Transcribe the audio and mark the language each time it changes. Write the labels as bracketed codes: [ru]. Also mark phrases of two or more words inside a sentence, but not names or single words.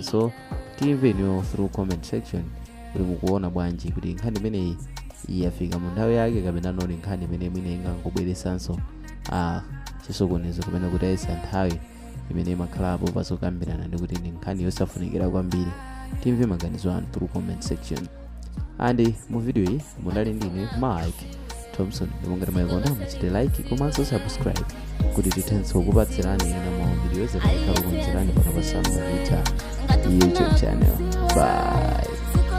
[ny] So timveniyo [en] through comment section [ny] kuti mukuona bwanji kuti nkhani imeneyi yafika mu nthawi yake kapena noni nkhani imene mwina ingangobweresanso chisokonezo kapena kutayisa nthawi imene imakhalapo pazokambirana ndi kuti ndi nkhani yosafunikira kwambiri. Timve maganizo anu [en] through comment section. [ny] And mu video iyi munali ndine Mike Thompson, ndipo ngati mwayikonda muchite like komanso subscribe kuti tithenso kupatsirani ena mavideo zimene tikhakukonzerani pano pa Sam Vita YouTube channel. Bye.